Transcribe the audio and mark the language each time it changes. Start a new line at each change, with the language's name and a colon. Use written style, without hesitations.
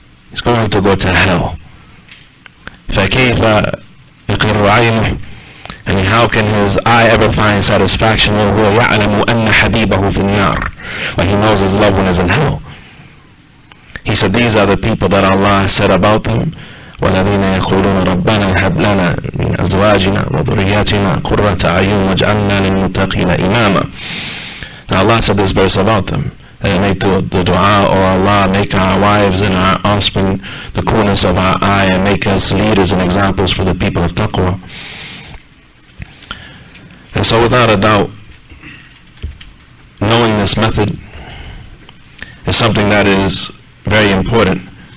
English: He's going to go to hell.
Arabic: فَكَيْفَ يَقِرُّ عَيْنُهُ.
English: And how can his eye ever find satisfaction
Arabic: وَهُوَ يَعْلَمُ أَنَّ حَبِيبَهُ فِي النَّارِ.
English: When he knows his loved one is in hell. He said, these are the people that Allah said about them,
Arabic: والذين يقولون ربنا هب لنا من أزواجنا وذرياتنا قرة أعين واجعلنا للمتقين إماما.
English: Now Allah said this verse about them. And make the dua, or Allah, make our wives and our offspring the coolness of our eye, and make us leaders and examples for the people of taqwa. And so without a doubt, knowing this method is something that is very important.